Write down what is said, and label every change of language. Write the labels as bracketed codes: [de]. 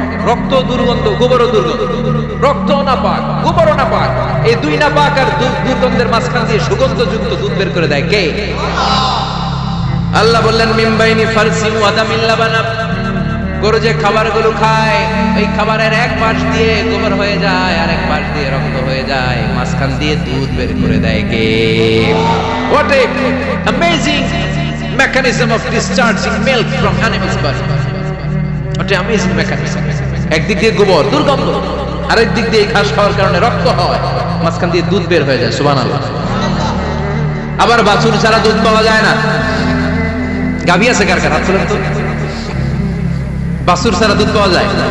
[bn] রক্ত দুর্গন্ধ, গোবরও দুর্গন্ধ। রক্ত না পাক, গোবরও না পাক, এই দুই না পাক আর দুর্গন্ধের মাঝখান দিয়ে সুগন্ধযুক্ত দুধ বের করে দেয় কে? আল্লাহ বললেন [ar] মিমবাইনি ফারসি ওয়া দামিল লাবানা, [bn] গরু যে খাবারগুলো খায় ওই খাবারের এক পাশ দিয়ে গোবর হয়ে যায় আর এক পাশ দিয়ে রক্ত হয়ে যায়, মাঝখান দিয়ে দুধ বের করে দেয় কে? [en] What a amazing mechanism of discharging milk from animals body. What a amazing mechanism. [bn] একদিক দিয়ে গোবর দুর্গন্ধ, আরেক দিক দিয়ে ঘাস খাওয়ার কারণে রক্ত হয়, মাঝখান দিয়ে দুধ বের হয়ে যায়। সুবহানাল্লাহ। আবার বাছুর ছাড়া দুধ পাওয়া যায় না। গাভী আছে কার কার? হাত তোলেন তো। বাছুর ছাড়া দুধ পাওয়া যায়?